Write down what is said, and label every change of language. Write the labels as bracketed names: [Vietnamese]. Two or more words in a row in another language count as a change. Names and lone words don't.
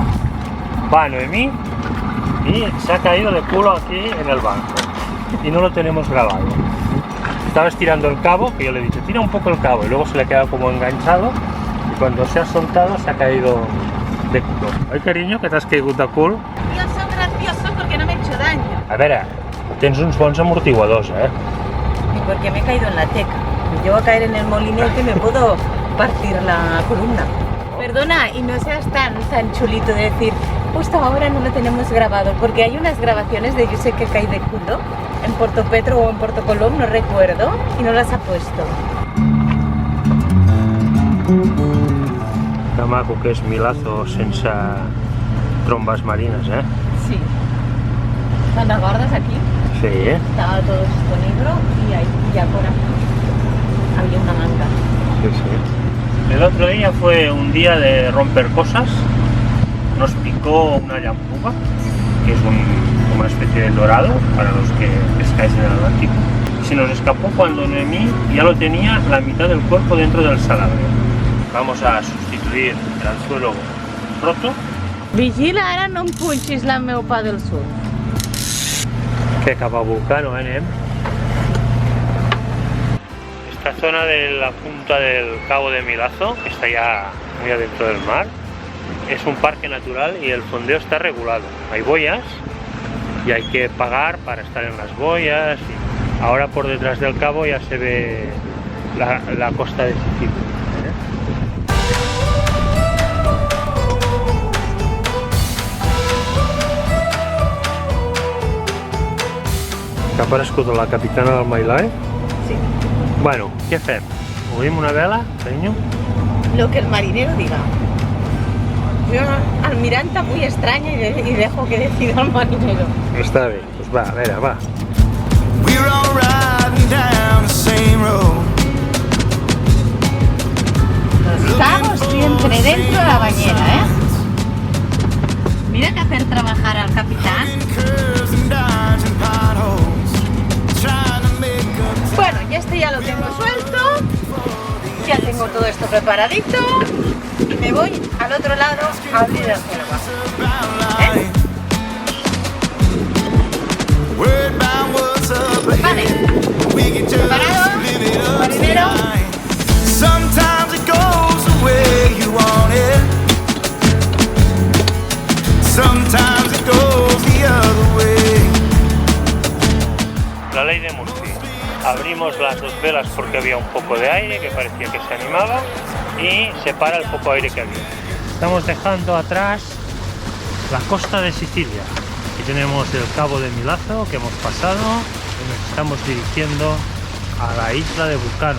[Spanish] Va Noemí y se ha caído de culo aquí en el banco y no lo tenemos grabado. Estaba estirando el cabo, que yo le he dicho, tira un poco el cabo, y luego se le ha quedado como enganchado, y cuando se ha soltado se ha caído de culo. Ay, cariño, [Catalan] que t'has caigut de cul. [Spanish] Yo soy gracioso porque no me he hecho daño. [Catalan] A veure, tens uns bons amortiguadors, eh? [Spanish] Y porque me he caído en la teca. Me llevo a caer en el molinete y me puedo partir la columna. Perdona, y no seas tan chulito de decir, justo ahora no lo tenemos grabado, porque hay unas grabaciones de Yo sé que caí de culo en Porto Petro o en Porto Colom, no recuerdo, y no las ha puesto. [Catalan] Que maco que és Milazzo sense trombes marines, eh? Sí. [Spanish] ¿Cuando aguardas aquí? Sí, eh? Estaba todo esto negro y ahí ya por aquí había una manga. Sí, sí. El otro día fue un día de romper cosas. Nos picó una llampuga, que es como una especie de dorado para los que pescáis en el Atlántico. Se nos escapó cuando Noemí ya lo tenía la mitad del cuerpo dentro del salabre. Vamos a sustituir el anzuelo roto. [Catalan] Vigila, ara no em punxis la meu pa del sud. Que cap a Vulcano, anem. [Spanish] Esta zona de la punta del Cabo de Milazzo, que está ya muy adentro del mar, es un parque natural y el fondeo está regulado. Hay boyas y hay que pagar para estar en las boyas. Y ahora por detrás del cabo ya se ve la costa de Sicilia. [Catalan] Que ha aparegut la capitana del My Life? Sí. Bueno, què fem? Obrim una vela, carinyo? [Spanish] Lo que el marinero diga. Yo almiranta muy extraña y dejo que decida el marinero. [Catalan] Està bé, doncs va, a veure, va. [English] We're all riding down the same road. [Spanish] Los cabos siempre dentro de la bañera, ¿eh? Mira que hacer trabajar al capitán. [English] Curves and dimes and potholes. Trying to make up. [Spanish] Bueno, ya este ya lo tengo suelto. Ya tengo todo esto preparadito. Y me voy al otro lado a abrir el agua. [English] Word bound what's up ahead. [Spanish] Vale. [English] We can just [Spanish] ¿Preparado? [English] live it up [Spanish] Marinero. [English] tonight. Sometimes it goes the way you want it. Sometimes it goes the other way. [Spanish] La ley de Murphy. Abrimos las dos velas porque había un poco de aire que parecía que se animaba y se para el poco aire que había. Estamos dejando atrás la costa de Sicilia. Aquí tenemos el cabo de Milazzo que hemos pasado y nos estamos dirigiendo a la isla de Vulcano.